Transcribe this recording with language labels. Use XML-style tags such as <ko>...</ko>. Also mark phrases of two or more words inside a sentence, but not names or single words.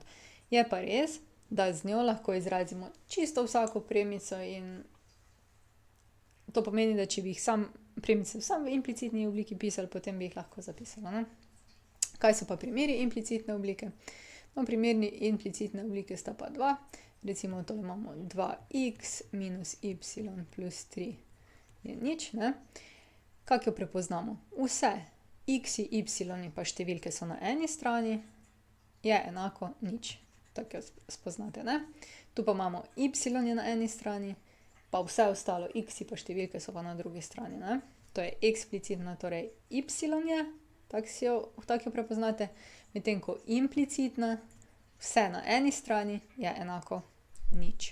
<sl>Je pa res, da z njo lahko izrazimo čisto vsako premico in to pomeni, da če bi jih premice samo v implicitni obliki pisali, potem bi jih lahko zapisali, ne. Kaj so pa primeri implicitne oblike? No, primeri implicitne oblike sta pa dva. Recimo tole imamo 2x minus y plus 3 je nič, ne. Kako jo prepoznamo? Vse x-i, y-i pa številke so na eni strani, je enako nič. Tako jo spoznate, ne. Tu pa imamo y je na eni strani, pa vse ostalo x-i pa številke so pa na drugi strani, ne. To je eksplicitna, torej y je, tako jo prepoznate, medtem ko implicitna, vse na eni strani je enako nič.</sl>